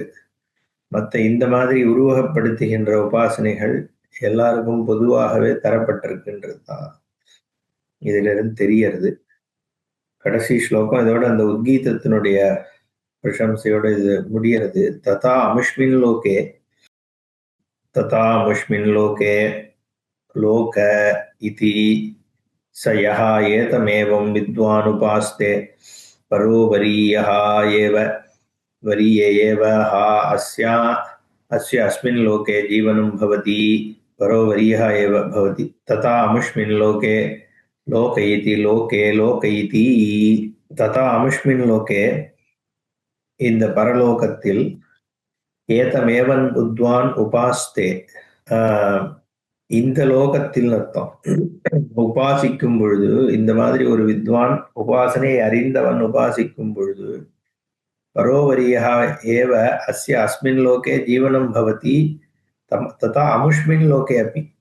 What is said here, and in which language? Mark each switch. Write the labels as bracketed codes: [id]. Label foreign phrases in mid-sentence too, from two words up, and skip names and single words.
[ta] மற்ற இந்த மாதிரி உருவகப்படுத்துகின்ற உபாசனைகள் எல்லாருக்கும் பொதுவாகவே தரப்பட்டிருக்குன்றது தான் இதிலிருந்து தெரியறது. கடைசி ஸ்லோகம் இதோட அந்த உத்கீதத்தினுடைய பிரசம்சையோட இது முடிகிறது. [sa] तथा अमुष्मिन् लोके, तथा अमुष्मिन् लोके लोक इति स यः एतमेवं विद्वानुपास्ते परो वरीयः एव वरीय एव हा अस्य अस्मिन् लोके जीवनं भवति परो वरीयः एव भवति तथा अमुष्मिन् लोके लोक इति लोके लोक इति तथा अमुष्मिन् लोके [ta] இந்த பரலோகத்தில் [sa] एतमेवं विद्वान् उपास्ते, [ta] இந்த லோகத்தில் அர்த்தம், உபாசிக்கும் பொழுது, இந்த மாதிரி ஒரு வித்வான் உபாசனையை அறிந்தவன் உபாசிக்கும் பொழுது [sa] परोवरीय एव अस्य अस्मिन् लोके जीवनं भवति तथा अमुष्मिन् लोके अपि.